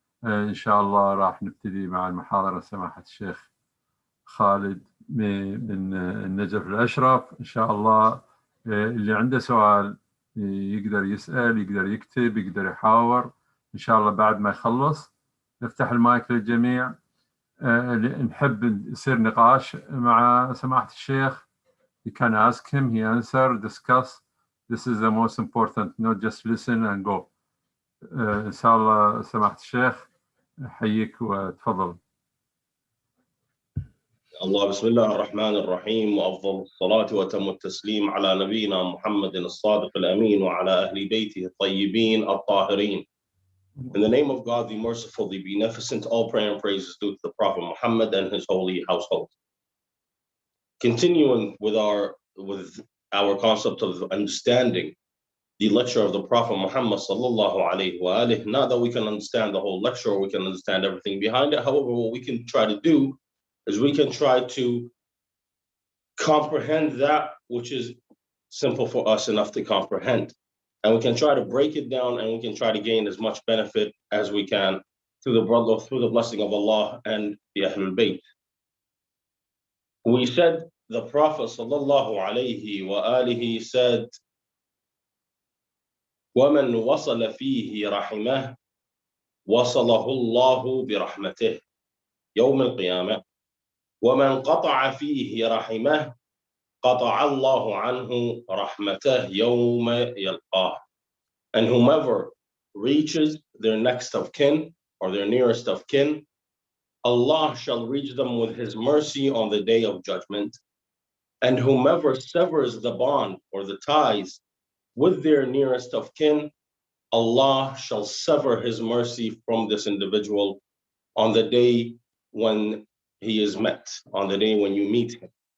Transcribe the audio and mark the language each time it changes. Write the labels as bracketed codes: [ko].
[ar] إن شاء الله راح نبتدي مع المحاضرة سماحة الشيخ خالد من النجف الأشرف. إن شاء الله اللي عنده سؤال يقدر يسأل، يقدر يكتب، يقدر يحاور. إن شاء الله بعد ما يخلص نفتح المايك للجميع. نحب يصير نقاش مع سماحة الشيخ. [en] You can ask him, he answer, discuss. This is the most important, not just listen and go. [ar] إن شاء الله سماحة الشيخ حييك وتفضل. الله بسم الله الرحمن الرحيم، وأفضل الصلاة وتم التسليم على نبينا محمد الصادق الأمين وعلى أهل بيته الطيبين الطاهرين. [en] In the name of God, the merciful, the beneficent, all prayer and praise is due to the Prophet Muhammad and his holy household. Continuing with our concept of understanding the lecture of the Prophet Muhammad sallallahu alaihi wa alihi. Not that we can understand the whole lecture or we can understand everything behind it. However, what we can try to do is we can try to comprehend that which is simple for us enough to comprehend. And we can try to break it down, and we can try to gain as much benefit as we can through the blessing of Allah and the Ahlul Bayt. We said the Prophet sallallahu alaihi wa alihi said, [ar] وَمَنْ وَصَلَ فِيهِ رَحِمَهُ وَصَلَهُ اللَّهُ بِرَحْمَتِهِ يوم القيامة وَمَنْ قَطَعَ فِيهِ رَحِمَهُ قَطَعَ اللَّهُ عَنْهُ رَحْمَتَهُ يَوْمَ يَلْقَاهُ. [en] And whomever reaches their next of kin or their nearest of kin, Allah shall reach them with his mercy on the day of judgment. And whomever severs the bond or the ties with their nearest of kin, Allah shall sever his mercy from this individual on the day when he is met, on the day when you meet him.